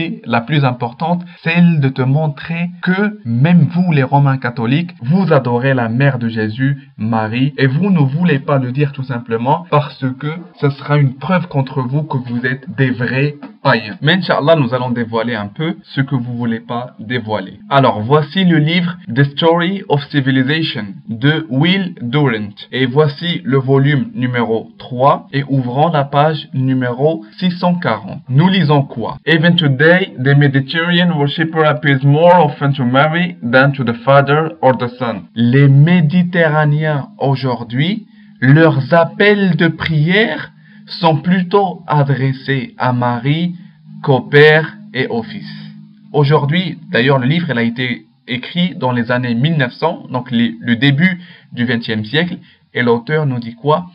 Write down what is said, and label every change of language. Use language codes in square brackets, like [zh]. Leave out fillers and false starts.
[fr] aussi la plus importante, celle de te montrer que même vous, les Romains catholiques, vous adorez la mère de Jésus, Marie, et vous ne voulez pas le dire tout simplement parce que ce sera une preuve contre vous que vous êtes des vrais païens. Mais Inch'Allah, nous allons dévoiler un peu ce que vous voulez pas dévoiler. Alors, voici le livre The Story of Civilization de Will Durant. Et voici le volume numéro 3 et ouvrant la page numéro 640. Nous lisons quoi? [en] Even today, the Mediterranean worshipper appeals more often to Mary than to the Father or the Son. [fr] Les Méditerranéens aujourd'hui, leurs appels de prière sont plutôt adressés à Marie qu'au Père et au Fils. Aujourd'hui, d'ailleurs, le livre a été écrit dans les années 1900, donc le début du XXe siècle, et l'auteur nous dit quoi?